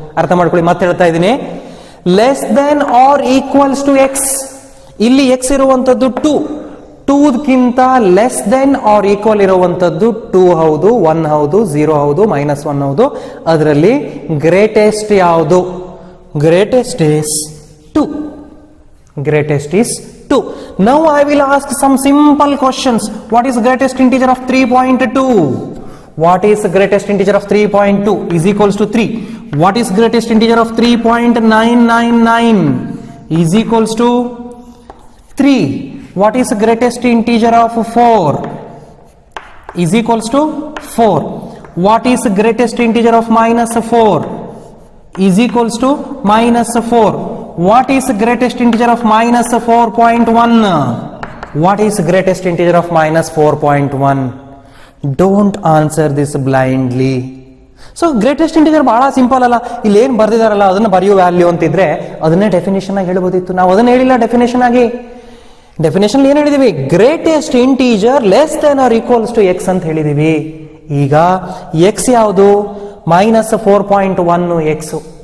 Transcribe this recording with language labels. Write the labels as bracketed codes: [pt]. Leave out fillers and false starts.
[kn] ಅರ್ಥ ಮಾಡ್ಕೊಳ್ಳಿ, ಮತ್ತೆ ಹೇಳ್ತಾ ಇದ್ದೀನಿ. [en] less than or equals to x, [kn] ಇಲ್ಲಿ ಎಕ್ಸ್ ಇರುವಂತದ್ದು 2ಗಿಂತ ಲೆಸ್ ದೆನ್ ಆರ್ ಈಕ್ವಲ್ ಇರುವಂತದ್ದು 2 ಹೌದು, 1 ಹೌದು, 0 ಹೌದು, -1 ಹೌದು. ಅದರಲ್ಲಿ ಗ್ರೇಟೆಸ್ಟ್ ಯಾವುದು? [en] Greatest is 2. Greatest is [kn] 2. [en] Now I will ask some simple questions. What is greatest integer of 3.2? What is greatest integer of 3.2 is equals to 3? What is greatest integer of 3.999 is equals to 3? What is greatest integer of 4 is equals to 4? What is greatest integer of minus 4 is equals to minus 4? What is greatest integer of minus 4.1? What is greatest integer of minus 4.1? Don't answer this blindly. [kn] So greatest integer ಬಹಳ simple ಅಲ್ಲ, ಇಲ್ಲಿ ಏನು ಬರ್ದಿದಾರಲ್ಲ ಅದನ್ನ ಬರೆಯೋ value ಅಂತಿದ್ರೆ ಅದನ್ನೇ definition ಆಗಿ ಹೇಳ್ಬೋದಿತ್ತು. ನಾವು ಅದನ್ನ ಹೇಳಿಲ್ಲ ಡೆಫಿನೇಷನ್ ಆಗಿ. ಡೆಫಿನೇಷನ್ ಏನ್ ಹೇಳಿದೀವಿ? [en] greatest integer less than or equals to x [kn] ಅಂತ ಹೇಳಿದೀವಿ. ಈಗ ಎಕ್ಸ್ ಯಾವುದು? Minus 4.1 X.